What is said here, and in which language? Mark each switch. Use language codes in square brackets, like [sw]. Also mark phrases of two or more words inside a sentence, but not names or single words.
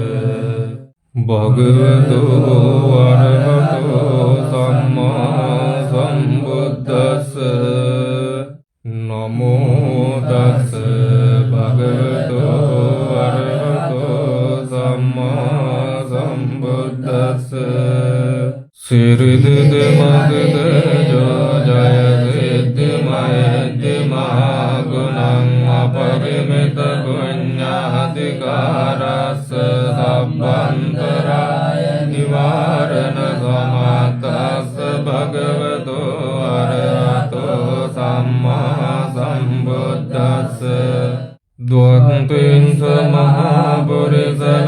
[pi] භගවතු වරහතෝ සම්මා සම්බුද්දස්ස නමෝ තස් භගවතු වරහතෝ සම්මා සම්බුද්දස්ස සිරිදද මගද ජය සිද්ධි මයද්දි මහා ගුණං අපරිමිත පුඤ්ඤාධිකාරස්ස සබ්බන්තරාය නිවාරණ සමත්තස්ස භගවතු අරහතෝ සම්මා සම්බුද්දස්ස ද්වන්තිං මහා පුරිස